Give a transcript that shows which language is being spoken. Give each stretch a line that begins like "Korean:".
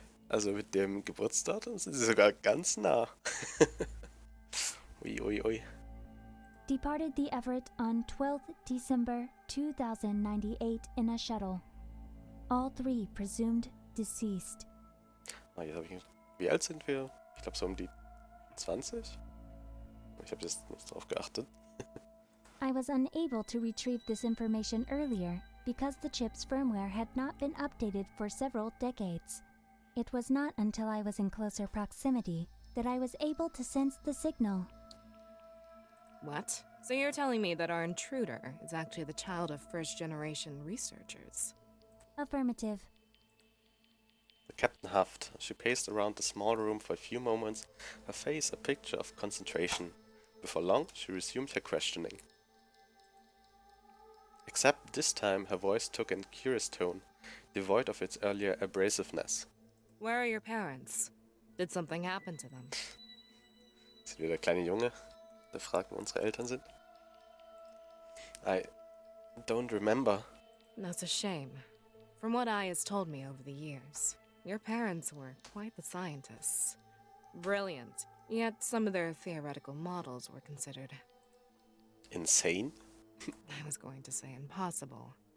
German: Also mit dem Geburtsdatum sind sie sogar ganz nah. Ui.
English: Departed the Everett on 12th December 2098 in a shuttle. All three presumed deceased.
German: Jetzt hab ich... Wie alt sind wir? Ich glaube so um die 20. Ich habe jetzt nicht drauf geachtet.
English: I was unable to retrieve this information earlier because the chip's firmware had not been updated for several decades. It was not until I was in closer proximity that I was able to sense the signal. What? So you're telling me that our intruder is actually the child of first-generation researchers? Affirmative. The captain huffed. She paced around the small room for a few moments, her face a picture of concentration. Before long, she resumed her questioning. Except this time, her voice took a curious tone, devoid of its earlier abrasiveness. Where are your parents? Did something happen to them?
German: Ist wieder der kleine Junge, der fragt, wo unsere Eltern sind.
English: I don't remember. That's a shame. From what Ai has told me over the years, your parents were quite the scientists. Brilliant, yet some of their theoretical models were considered... Insane? I was going to say impossible.